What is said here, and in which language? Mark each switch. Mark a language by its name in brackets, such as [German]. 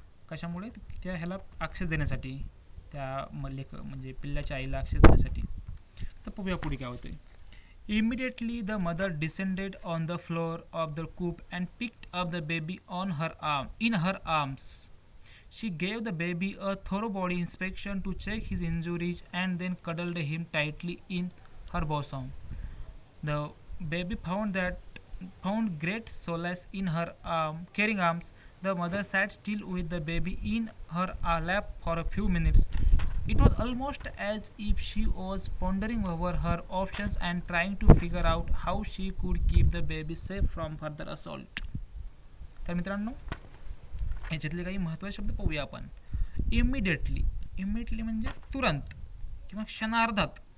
[Marathi] कशामुळे, त्या ह्याला ॲक्सेस देण्यासाठी, त्या म्हणजे पिल्लाच्या आईला ॲक्सेस देण्यासाठी. तर पाहूया पुढे काय होतं. [English] Immediately the mother descended on the floor of the coop and picked up the baby in her arms. She gave the baby a thorough body inspection to check his injuries and then cuddled him tightly in her bosom. The baby found great solace in her caring arms. The mother sat still with the baby in her lap for a few minutes. It was almost as if she was pondering over her options and trying to figure out how she could keep the baby safe from further assault. [Marathi] तर मित्रांनो, याच्यातले काही महत्त्वाचे शब्द पाहूया आपण. Immediately म्हणजे तुरंत किंवा क्षणार्धात.